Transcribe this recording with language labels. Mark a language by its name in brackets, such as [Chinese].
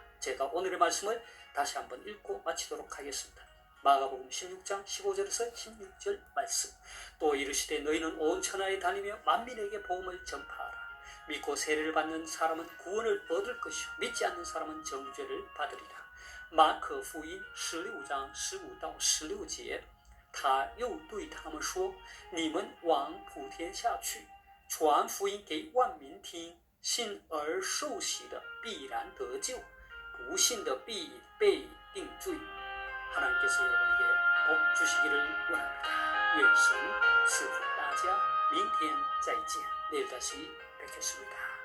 [Korean] 제가 오늘의 말씀을 다시 한번 읽고 마치도록 하겠습니다. 마가복음 16장 15절에서 16절 말씀. 또 이르시되 너희는 온 천하에 다니며 만민에게 복음을 전파하라. 믿고 세례를 받는 사람은 구원을 얻을 것이요 믿지 않는 사람은 정죄를 받으리라. [Chinese] 马可福音16章15到16节，他又对他们说：“你们往普天下去，传福音给万民听。信而受洗的必然得救，不信的必被定罪。” [Korean] 하나님께서 여러분에게 복 주시기를 원합니다. [Chinese] 愿神赐福大家。明天再见。 [Korean] 내일 다시 뵙겠습니다.